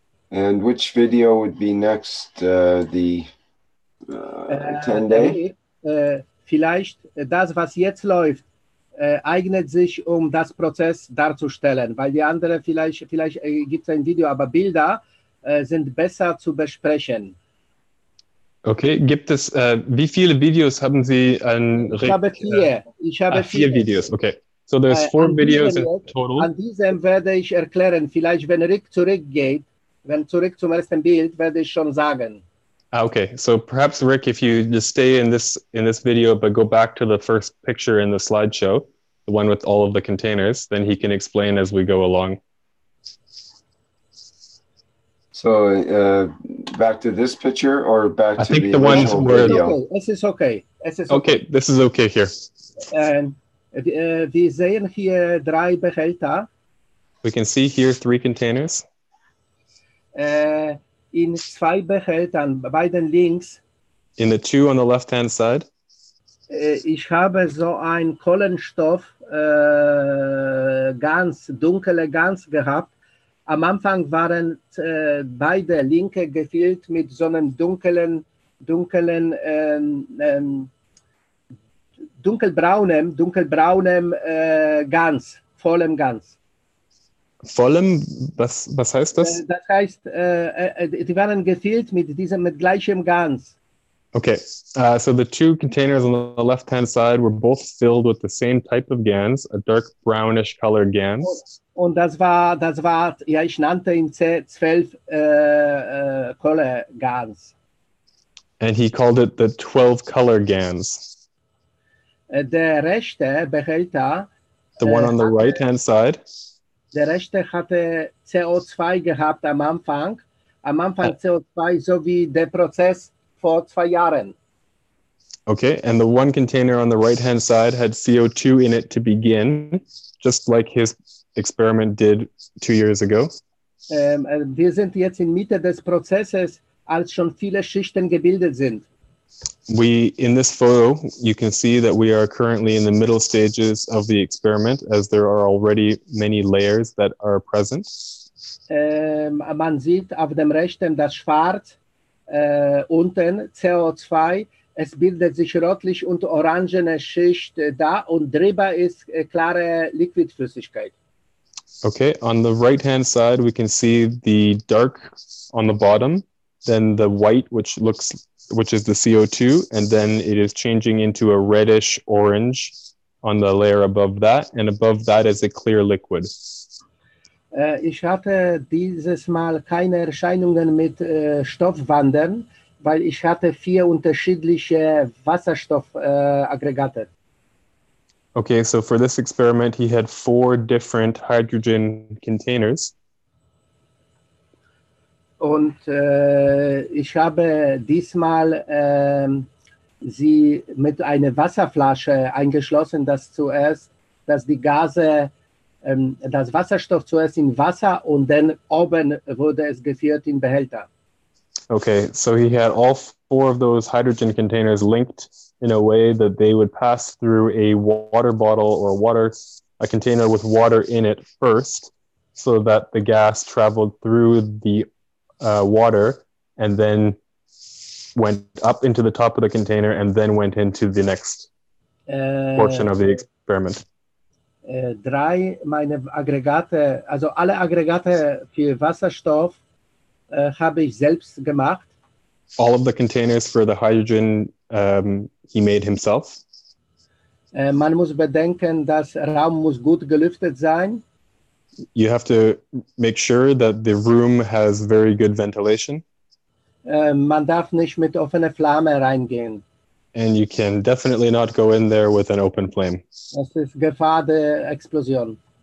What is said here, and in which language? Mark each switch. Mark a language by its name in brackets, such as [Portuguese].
[English] And which video would be next? The 10-day? [German] Vielleicht das, was jetzt läuft, eignet sich, um das Prozess darzustellen, weil die andere vielleicht gibt es ein Video, aber Bilder sind besser zu besprechen. Okay, gibt es, wie viele Videos haben Sie an Ich habe 4. Ich habe 4 Videos, okay. [English] So there's 4 videos in total. [German] An diesem werde ich erklären, vielleicht wenn Rick zurückgeht, wenn zurück zum ersten Bild, werde ich schon sagen. [English] Okay, so perhaps Rick, if you just stay in this video, but go back to the first picture in the slideshow, the one with all of the containers, then he can explain as we go along. So back to this picture or back to the ones where video? [German] Es ist okay. [English] Okay, this is okay here. [German] Wir sehen hier 3 Behälter. [English] We can see here 3 containers. [German] In 2 Behältern, beiden links. [English] In the 2 on the left-hand side. [German] Ich habe so ein Kohlenstoff, ganz dunkle Gans gehabt. Am Anfang waren beide linke gefüllt mit so einem dunkelbraunem Gans, vollem Gans. Vollem, was heißt das? Das heißt, die waren gefüllt mit gleichem Gas. [English] Okay, so the two containers on the left-hand side were both filled with the same type of GANs, a dark brownish colored GANs. [German] Und das war, ja, ich nannte ihn C12 Kohle-Gas. [English] And he called it the 12 color GANs. [German] Der rechte Behälter, [English] The one on the right-hand side. [German] der rechte hatte CO2 gehabt am Anfang. Am Anfang CO2, so wie der Prozess vor 2 Jahren. [English] Okay, and the one container on the right-hand side had CO2 in it to begin, just like his experiment did 2 years ago. [German] Wir sind jetzt in Mitte des Prozesses, als schon viele Schichten gebildet sind. [English] In this photo, you can see that we are currently in the middle stages of the experiment, as there are already many layers that are present. [German] Man sieht auf dem rechten das Schwarz, unten CO2, es bildet sich rötlich und orangene Schicht da und drüber ist klare Liquidflüssigkeit. [English] Okay, on the right-hand side, we can see the dark on the bottom, then the white, which is the CO2, and then it is changing into a reddish orange on the layer above that, and above that is a clear liquid. [German] Ich hatte dieses Mal keine Erscheinungen mit Stoffwandern, weil ich hatte 4 unterschiedliche Wasserstoffaggregate. [English] Okay, so for this experiment, he had 4 different hydrogen containers. [German] Und ich habe diesmal sie mit einer Wasserflasche eingeschlossen, dass die Gase, das Wasserstoff zuerst in Wasser und dann oben wurde es geführt in Behälter. [English] Okay, so he had all 4 of those hydrogen containers linked in a way that they would pass through a water bottle or a container with water in it first, so that the gas traveled through the water and then went up into the top of the container and then went into the next portion of the experiment. [German] 3 meine Aggregate, also alle Aggregate für Wasserstoff habe ich selbst gemacht. [English] All of the containers for the hydrogen he made himself. [German] Man muss bedenken, dass Raum muss gut gelüftet sein. [English] You have to make sure that the room has very good ventilation. [German] Man darf nicht mit offener Flamme reingehen. [English] And you can definitely not go in there with an open flame. [German] Das ist Gefahr der Explosion.